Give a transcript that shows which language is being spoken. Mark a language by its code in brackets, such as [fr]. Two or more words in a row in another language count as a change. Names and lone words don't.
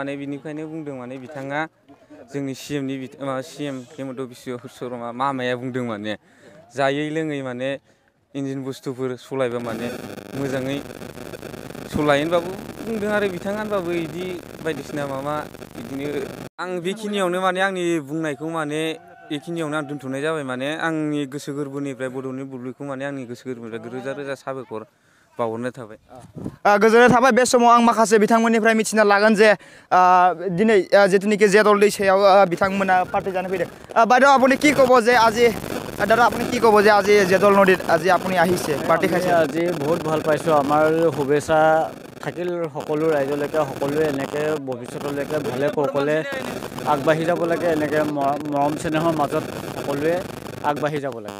[brx] माने बिनिखायनो बुंदों माने बिथाङा जोंनि CM हेमन्त बिश्व शर्मा मामाया बुंदों माने जायै लोङै माने इन्जिन बुस्थुफोर सलायबा माने मोजाङै सलाय होनबाबो बुंदों आरो बिथाङा, होनबाबो बिदि बायदिसिना माबा बिदिनो आं बेखिनियावनो माने आंनि बुंनायखौ माने बेखिनियावनो आं दोनथ'नाय जाबाय। माने आंनि गोसो गोरबोनिफ्राय बड'लेण्ड बुब्लिखौ माने आंनि गोसो गोरबोनिफ्राय रोजा साबायखर बावहरनाय थाबाय। गोजोननाय थाबाय। बे समाव आं माखासे बिथांमोननिफ्राय मिथिना लागोन जे दिनै जिथुनिखि जियादल दैसायाव बिथांमोना पार्टी जानो फैदों। [as] বাইদেউ আপুনি কি ক'ব যে আজি দাদা আপুনি কি ক'ব যে আজি জিয়াদল নদীত আজি আপুনি আহিছে পাৰ্টি খাইছে? আজি বহুত ভাল পাইছোঁ। আমাৰ শুভেচ্ছা থাকিল সকলো ৰাইজলৈকে, সকলোৱে এনেকৈ ভৱিষ্যতলৈকে ভালে কৌশলে আগবাঢ়ি যাব লাগে, এনেকৈ মৰম চেনেহৰ মাজত সকলোৱে আগবাঢ়ি যাব লাগে।